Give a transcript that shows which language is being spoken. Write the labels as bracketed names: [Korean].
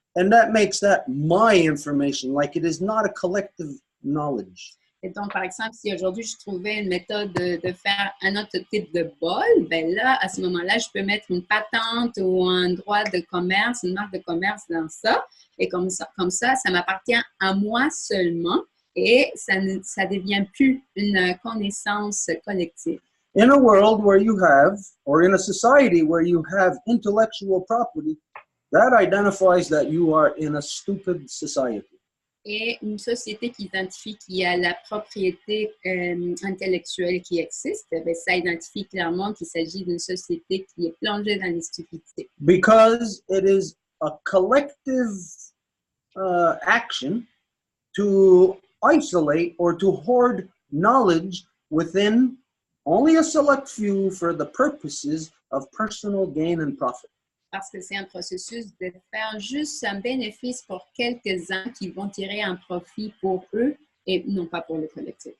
[English] And that makes that my information, like it is not a collective knowledge. [French] Et donc, par exemple, si aujourd'hui je trouvais une méthode de faire un autre type de bol, ben là, à ce moment-là, je peux mettre une patente ou un droit de commerce, une marque de commerce dans ça. Et comme ça, ça m'appartient à moi seulement et ça ne devient plus une connaissance collective. [English] In a world where you have, or in a society where you have intellectual property, that identifies that you are in a stupid society. [French] Et une société qui identifie qu'il y a la propriété intellectuelle qui existe, bien, ça identifie clairement qu'il s'agit d'une société qui est plongée dans les stupidités. [English] Because it is a collective action to isolate or to hoard knowledge within only a select few for the purposes of personal gain and profit. [French] Parce que c'est un processus de faire juste un bénéfice pour quelques-uns qui vont tirer un profit pour eux et non pas pour le collectif.